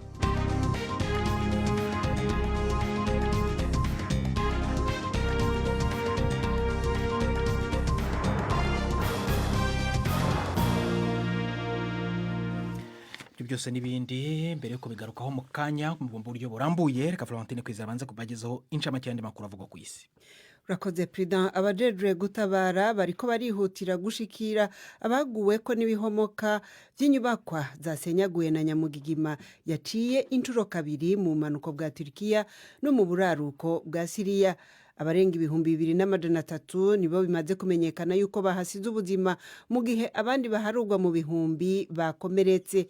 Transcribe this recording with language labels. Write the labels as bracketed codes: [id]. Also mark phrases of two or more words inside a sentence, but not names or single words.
[rn] Byose n'ibindi mbere ko bigarukaho mu kanya mu buryo burambuye, reka Florentine kwizabanza kubagezaho incamake y'andi makuru avuga ku isi. Urakoze Prudent. Abajejwe gutabara bariko barihutira gushikira abaguwe ko n'ibihomoka by'inyubakwa zasenyaguye na nyamugigima yaciye inturo kabiri mu manuko bwa Turkiya no mu buraruko bwa Syria. Abarenga 2,300 nibo bimaze kumenyekana yuko bahasize ubuzima, mu gihe abandi baharugwa mu bihumbi bakomeretse.